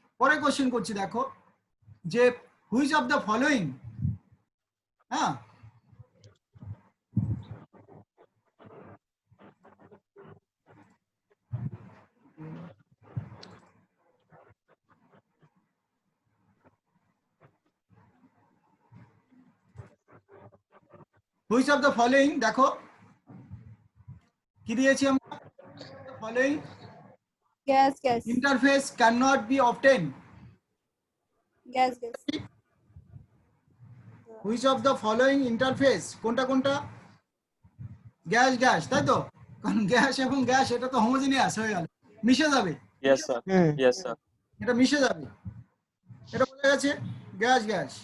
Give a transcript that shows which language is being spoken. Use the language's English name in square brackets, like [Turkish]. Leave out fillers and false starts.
[Bangla] পরে কোশ্চেন করছি, দেখো যে [English] which of the following, [Bangla] হ্যাঁ, হুইচ অফ দ্য ফলোইং, দেখো কি দিয়েছি আমরা? Following gas gas. [English] interface cannot be obtained Gas, gas. Which of the following interface, [Bangla] কোনটা কোনটা? গ্যাস গ্যাস, তাই তো? কারণ গ্যাস এবং গ্যাস এটা তো হোমোজিনিয়াস হয়ে গেল, মিশে যাবে, [English] Yes, sir. Hmm. Yes, sir. [Bangla] এটা মিশে যাবে, এটা বোঝা গেছে? Gas gas.